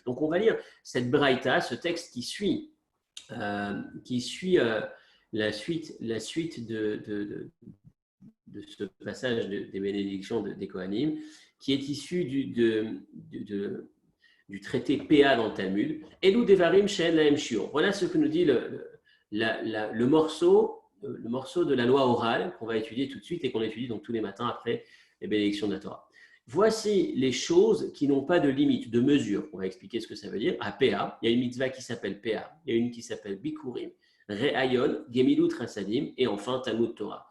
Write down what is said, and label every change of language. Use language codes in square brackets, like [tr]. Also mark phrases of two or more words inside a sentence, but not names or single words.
[fr] Donc, on va lire cette braïta, ce texte qui suit la suite de ce passage des bénédictions des Kohanim, qui est issu du traité PA dans le Talmud. [he] אלו דברים שאין להם שיעור. [fr] Voilà ce que nous dit le morceau de la loi orale qu'on va étudier tout de suite et qu'on étudie donc tous les matins après les bénédictions de la Torah. Voici les choses qui n'ont pas de limite, de mesure. On va expliquer ce que ça veut dire. À PA, il y a une mitzvah qui s'appelle PA, il y a une qui s'appelle Bikurim, Re'ayon, [he] גמילות חסדים [fr] et enfin [he] תלמוד תורה.